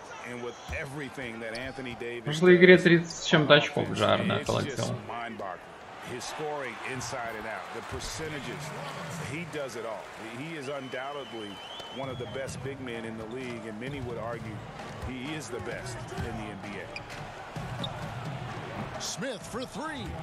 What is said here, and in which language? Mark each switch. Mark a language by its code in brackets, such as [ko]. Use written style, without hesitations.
[en] And with everything that Anthony Davis [ru] В прошлой игре 30 с чем-то очков жарно колотил. [en] His scoring inside and out, the percentages, he does it all. He is undoubtedly one of the best big men in the league, and many would argue he is the best in the NBA. Smith for 3.